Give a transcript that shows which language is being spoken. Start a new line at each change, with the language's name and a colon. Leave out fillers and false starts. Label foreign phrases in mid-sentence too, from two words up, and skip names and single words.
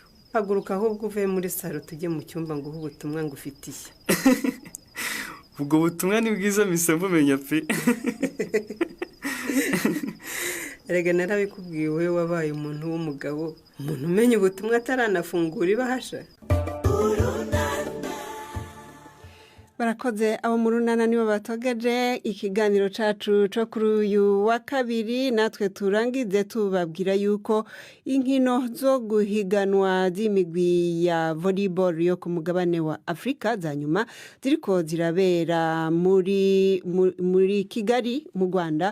Kinyarwanda: haguruka ahubwo uvuye muri salo tujye mu cyumba nguhe ubutumwa ngufitiye. ubwo butumwa ni bwiza mise mumenya pe. erega narabikubwiye wowe wabaye umuntu w'umugabo, umuntu umenya ubutumwa ataranafungura ibahasha.
Rundi: barakoze abo mu runana nibo batogeje ikiganiro cacu cyo kuri uyu wa kabiri. natwe turangize tubabwira yuko inkino zo guhiganwa z'imigwi ya volleyball yo ku mugabane wa Afrika za nyuma ziriko zirabera muri Kigali mu Rwanda.